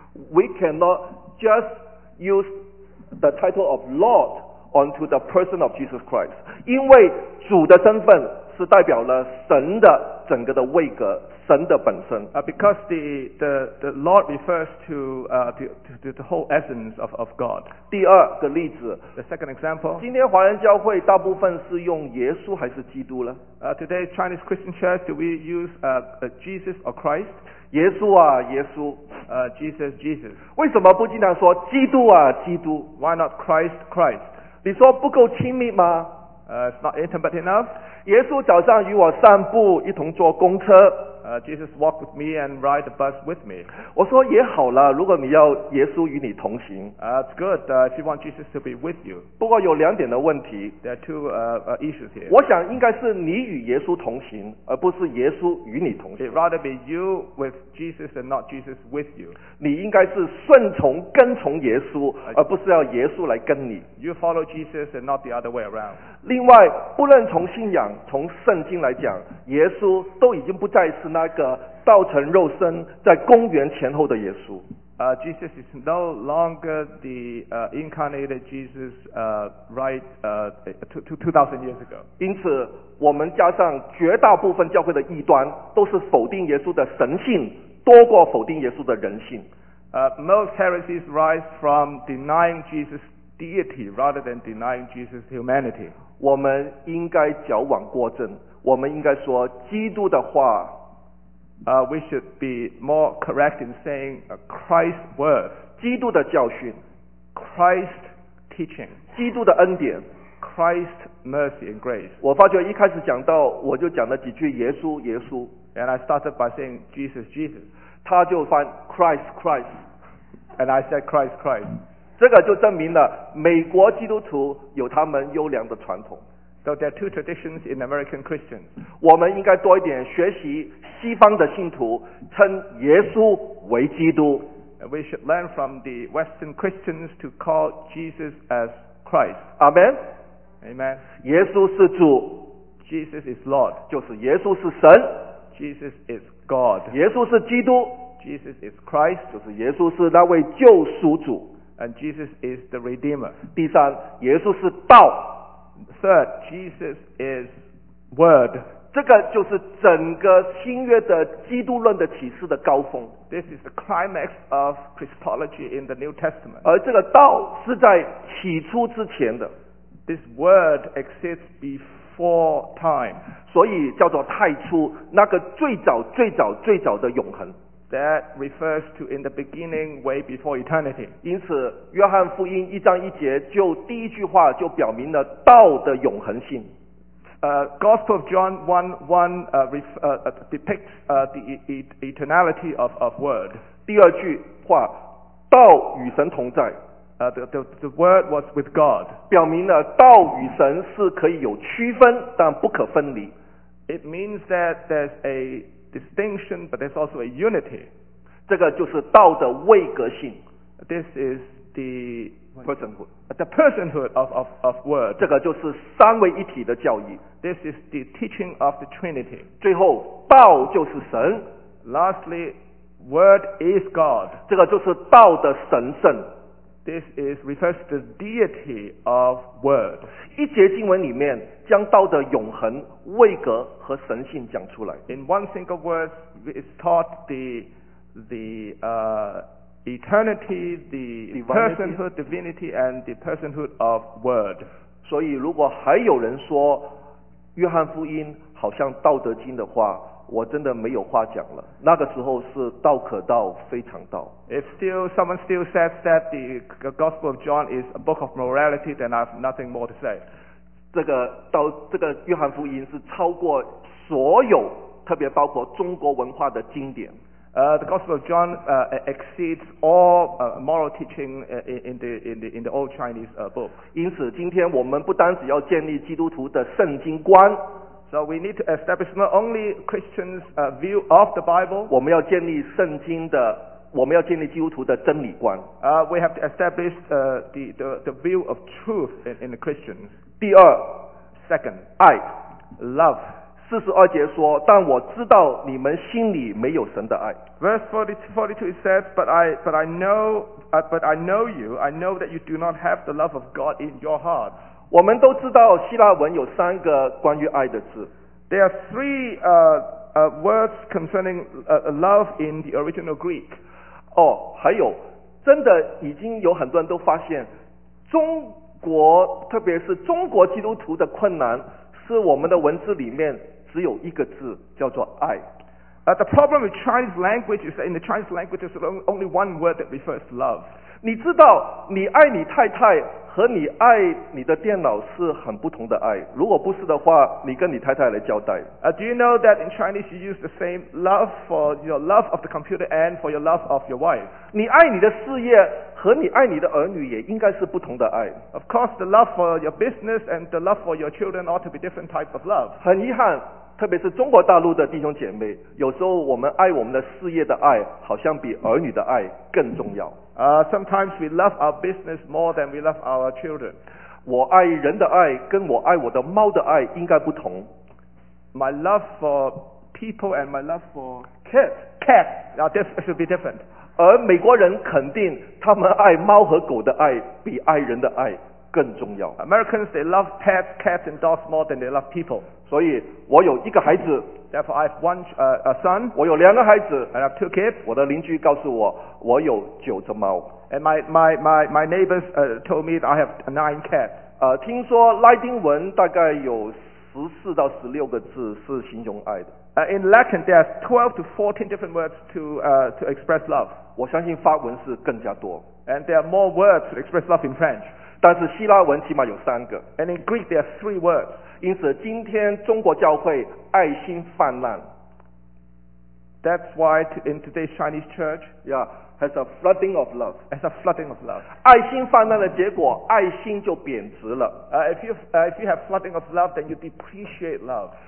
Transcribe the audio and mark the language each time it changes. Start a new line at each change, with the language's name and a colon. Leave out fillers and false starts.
English: We cannot just use the title of Lord onto the person of Jesus Christ.
Chinese: 因为主的身份是代表了神的整个的位格，神的本身。
English: Because the Lord refers to the whole essence of God.
Chinese: 第二个例子。
English: The second example.
Chinese: 今天华人教会大部分是用耶稣还是基督呢？
English: Today Chinese Christian Church, do we use Jesus or Christ?
Chinese: 耶稣啊，耶稣。
English: Jesus, Jesus.
Chinese: 为什么不经常说基督啊，基督？
English: Why not Christ, Christ?
Chinese: 你说不够亲密吗？
English: It's not intimate enough.
Chinese: 耶稣早上与我散步，一同坐公车。
English: Jesus walked with me and ride the bus with me.
Chinese: 我说也好了，如果你要耶稣与你同行。
English: It's good, if you want Jesus to be with you.
Chinese: 不过有两点的问题。
English: There are two issues here.
Chinese: 我想应该是你与耶稣同行，而不是耶稣与你同行。
English: It'd rather be you with Jesus and not Jesus with you.
Chinese: 你应该是顺从跟从耶稣，而不是要耶稣来跟你。
English: You follow Jesus and not the other way around.
Chinese: 另外，不论从信仰，从圣经来讲，耶稣都已经不再是那个道成肉身在公元前后的耶稣。
English: Jesus is no longer the incarnated Jesus right 2000 years ago.
Chinese: 因此我们加上绝大部分教会的异端都是否定耶稣的神性多过否定耶稣的人性。
English: Most heresies rise from denying Jesus deity rather than denying Jesus humanity.
Chinese: 我们应该矫枉过正，我们应该说基督的话。
English: We should be more correct in saying Christ's word.
Chinese: 基督的教训
English: Christ's teaching.
Chinese: 基督的恩典
English: Christ's mercy and grace.
Chinese: 我发觉一开始讲到我就讲了几句耶稣耶稣。
English: And I started by saying Jesus, Jesus.
Chinese: 他就翻
English: Christ, Christ. And I said Christ, Christ.
Chinese: 这个就证明了美国基督徒有他们优良的传统。
English: So there are two traditions in American Christians.
Chinese: 我们应该多一点学习西方的信徒称耶稣为基督。
English: We should learn from the Western Christians to call Jesus as Christ. Amen. Amen.
Chinese: 耶稣是主。
English: Jesus is Lord.
Chinese: 就是耶稣是神。
English: Jesus is God.
Chinese: 耶稣是基督。
English: Jesus is Christ.
Chinese: 就是耶稣是那位救赎主。
English: And Jesus is the Redeemer.
Chinese: 第三，耶稣是道。
English: Third, Jesus is Word.
Chinese: 这个就是整个新约的基督论的启示的高峰。
English: This is the climax of Christology in the New Testament.
Chinese: 而这个道是在起初之前的。
English: This Word exists before time.
Chinese: 所以叫做太初，那个最早最早最早的永恒。
English: That refers to in the beginning, way before eternity.
Chinese: 因此，约翰福音一章一节就第一句话就表明了道的永恒性。
English: Gospel of John 1:1 depicts the eternality of word.
Chinese: 第二句话，道与神同在。
English: The word was with God.
Chinese: 表明了道与神是可以有区分，但不可分离。
English: It means that there's a distinction, but there's also a unity.
Chinese: 这个就是道的位格性。
English: This is the personhood. The personhood of word.
Chinese: 这个就是三位一体的教义。
English: This is the teaching of the Trinity.
Chinese: 最后，道就是神。
English: Lastly, word is God.
Chinese: 这个就是道的神圣。
English: This refers to the deity of word.
Chinese: 一节经文里面将道的永恒、位格和神性讲出来。
English: In one single word, it's taught the eternity, the personhood, divinity, and the personhood of word.
Chinese: 所以如果还有人说约翰福音好像道德经的话，我真的没有话讲了。那个时候是道可道，非常道。
English: If still someone still says that the Gospel of John is a book of morality, then I have nothing more to say.
Chinese: 这个约翰福音是超过所有，特别包括中国文化的经典。
English: The Gospel of John exceeds all moral teaching in the old Chinese book.
Chinese: 因此，今天我们不单只要建立基督徒的圣经观。
English: So we need to establish not only Christians' view of the Bible.
Chinese: 我们要建立圣经的，我们要建立基督徒的真理观。
English: We have to establish the view of truth in the Christians.
Chinese: 第二
English: ，second，
Chinese: 爱
English: ，love。
Chinese: 四十二节说，但我知道你们心里没有神的爱。
English: Verse 42 it says, but I know that you do not have the love of God in your heart.
Chinese: 我们都知道希腊文有三个关于爱的字。
English: There are three words concerning love in the original Greek.
Chinese: 哦，还有，真的已经有很多人都发现，中国特别是中国基督徒的困难是我们的文字里面只有一个字叫做爱。
English: The problem with Chinese language is that in the Chinese language there's only one word that refers to love.
Chinese: 你知道你爱你太太和你爱你的电脑是很不同的爱，如果不是的话，你跟你太太来交代。
English: Do you know that in Chinese you use the same love for your love of the computer and for your love of your wife?
Chinese: 你爱你的事业和你爱你的儿女也应该是不同的爱。
English: Of course, the love for your business and the love for your children ought to be different type of love.
Chinese: 很遗憾，特别是中国大陆的弟兄姐妹，有时候我们爱我们的事业的爱，好像比儿女的爱更重要。
English: Sometimes we love our business more than we love our children.
Chinese: 我爱人的爱跟我爱我的猫的爱应该不同。
English: My love for people and my love for cats should be different.
Chinese: 而美国人肯定他们爱猫和狗的爱比爱人的爱更重要。
English: Americans, they love pets, cats and dogs more than they love people.
Chinese: 所以我有一个孩子。
English: Therefore, I have one a son.
Chinese: 我有两个孩子。
English: And I have two kids.
Chinese: 我的邻居告诉我，我有九只猫。
English: And my neighbors told me that I have nine cats.
Chinese: 听说拉丁文大概有14到16个字是形容爱的。
English: In Latin, there are 12 to 14 different words to express love.
Chinese: 我相信法文是更加多。
English: And there are more words to express love in French.
Chinese: 但是希腊文起码有三个。
English: And in Greek there are three words.
Chinese: 因此今天中国教会爱心泛滥。
English: That's why in today's Chinese church, yeah, has a flooding of love. Has a flooding of love.
Chinese: 爱心泛滥的结果，爱心就贬值了。
English: If you have flooding of love, then you depreciate love.